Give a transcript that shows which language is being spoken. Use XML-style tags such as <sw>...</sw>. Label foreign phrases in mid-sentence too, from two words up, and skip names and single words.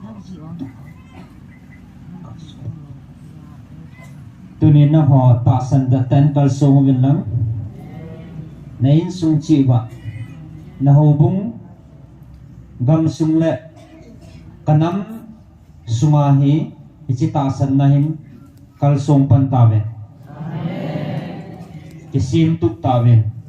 <tcz>tu ni na ho ta san da ten kal song win lang na in sung chi wa na ho bung gam sung le kanam sunga hi ichi ta san na hin kal song pan ta ve kisim tuk ta ve</tcz>